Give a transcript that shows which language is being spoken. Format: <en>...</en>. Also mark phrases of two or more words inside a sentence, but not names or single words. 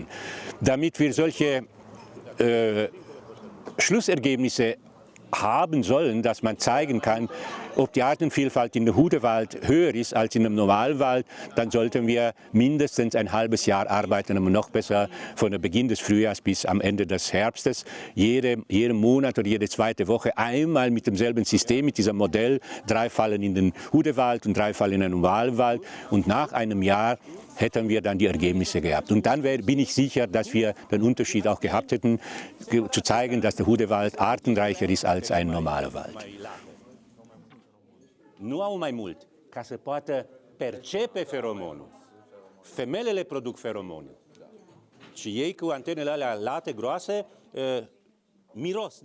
<de>Damit wir solche Schlussergebnisse haben sollen, dass man zeigen kann, ob die Artenvielfalt in der Hudewald höher ist als in einem Normalwald, dann sollten wir mindestens ein halbes Jahr arbeiten, um noch besser von der Beginn des Frühjahrs bis am Ende des Herbstes, jeden Monat oder jede zweite Woche einmal mit demselben System, mit diesem Modell, 3 Fallen in den Hudewald und 3 Fallen in den Normalwald, und nach einem Jahr hätten wir dann die Ergebnisse gehabt. Und dann bin ich sicher, dass wir den Unterschied auch gehabt hätten, zu zeigen, dass der Hudewald artenreicher ist als ein normaler Wald.</de> <ro>Nu au mai mult ca să poată percepe feromonul. Femelele produc feromonul. Și ei cu antenele alea late, groase, miros.</ro>